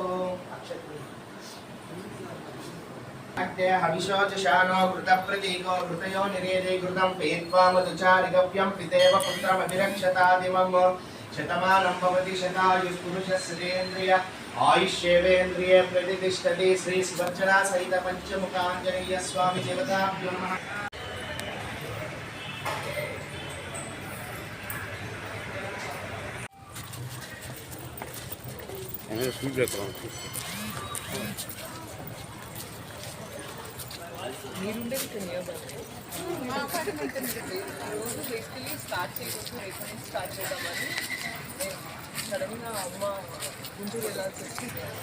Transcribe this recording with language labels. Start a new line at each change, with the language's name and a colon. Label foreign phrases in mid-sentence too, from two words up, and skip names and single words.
Sanskrit: अद्य हविषोचशानो घृतप्रतीको घृतयो निरेदे घृतं पीत्वा मधुचारिगव्यं पितेव पुत्रमभिरक्षतादिमं शतमानं भवति शतायुः पुरुषस्येन्द्रिय आयुष्येवेन्द्रिये प्रतिष्ठति श्री सुवर्चना सहित पंचमुखाञ्जनेय स्वामी देवताभ्यो नमः
Telugu: మీరుండేది మా అపార్ట్మెంట్ రోజు
English: basically start
Telugu: చేయవచ్చు రేపు నుంచి స్టార్ట్ చేద్దామని సడన్గా అమ్మ గుంటూరు వెళ్ళాల్సి వచ్చింది.